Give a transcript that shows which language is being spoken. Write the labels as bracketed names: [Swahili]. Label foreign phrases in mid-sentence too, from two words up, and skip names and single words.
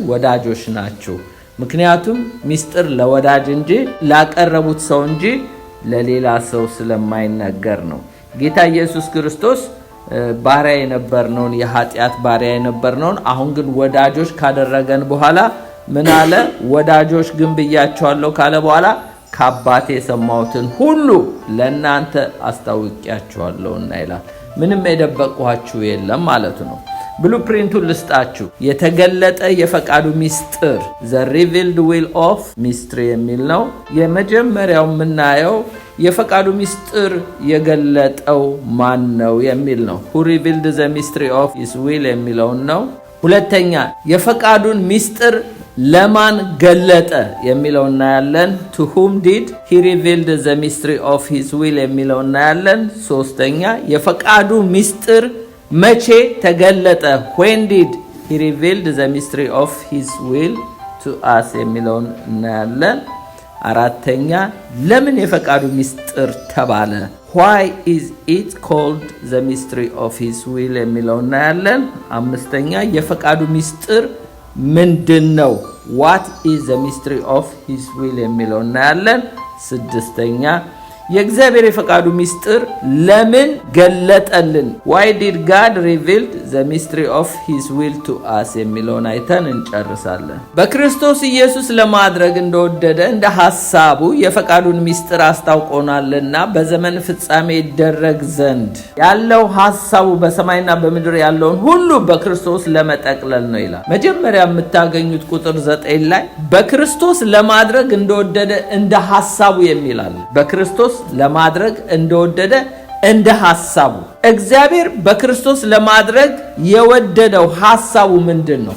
[Amharic] ወዳጆች ናችሁ። ምክንያቱም ምስጢር ለወዳጅ እንጂ ላቀረቡት ሰው እንጂ ለሌላ ሰው ስለማይነገር ነው። ጌታ ኢየሱስ ክርስቶስ ባሪያ የነበርነውን የኃጢአት ባሪያ የነበርነውን አሁን ግን ወዳጆች ካደረገን በኋላ ምን አለ? ወዳጆች ግን ብያቸዋለሁ ካለ በኋላ ከአባቴ የሰማሁትን ሁሉ ለእናንተ አስታውቂያችኋለሁና ይላል። ምንም የደበቅኋችሁ የለም ማለት ነው። ብሉፕሪንቱን ልስጣችሁ። የተገለጠ የፈቃዱ ምስጢር [English] the revealed will of mystery [Amharic] የሚል ነው። የመጀመሪያው የምናየው የፈቃዱ ምስጢር የገለጠው ማን ነው የሚል ነው። [English] who revealed the mystery of his will [Amharic] የሚለው ነው። ሁለተኛ የፈቃዱን ምስጢር ለማን ገለጠ የሚለው እናያለን። [English] to whom did he revealed the mystery of his will [Amharic] የሚለው እናያለን። ሶስተኛ የፈቃዱ ምስጢር መቼ ተገለጠ? [English] when did he revealed the mystery of his will to us [Amharic] የሚለውን እናያለን። አራተኛ ለምን የፈቃዱ ምስጢር ተባለ? [English] why is it called the mystery of his will [Amharic] የሚለውን እናያለን። አምስተኛ የፈቃዱ ምስጢር ምንድነው? [English] what is the mystery of his will [Amharic] የሚለውን እናያለን። ስድስተኛ የእግዚአብሔር የፈቃዱ ምስጢር ለምን ገለጠልን? [English] why did God reveal the mystery of his will to us [Amharic] የሚለውን አይተን እንጨርሳለን። በክርስቶስ ኢየሱስ ለማድረግ እንደወደደ እንደ ሐሳቡ የፈቃዱን ምስጢር አስታውቆናልና በዘመን ፍጻሜ ይደረግ ዘንድ ያለው ሐሳቡ በሰማይና በምድር ያለውን ሁሉ በክርስቶስ ለመጠቅለል ነው ይላል። መጀመሪያ የምታገኙት ቁጥር 9 ላይ በክርስቶስ ለማድረግ እንደወደደ እንደ ሐሳቡ የሚላል። በክርስቶስ ለማድረግ እንደወደደ እንደ ሐሳቡ። እግዚአብሔር በክርስቶስ ለማድረግ የወደደው ሐሳቡ ምንድን ነው?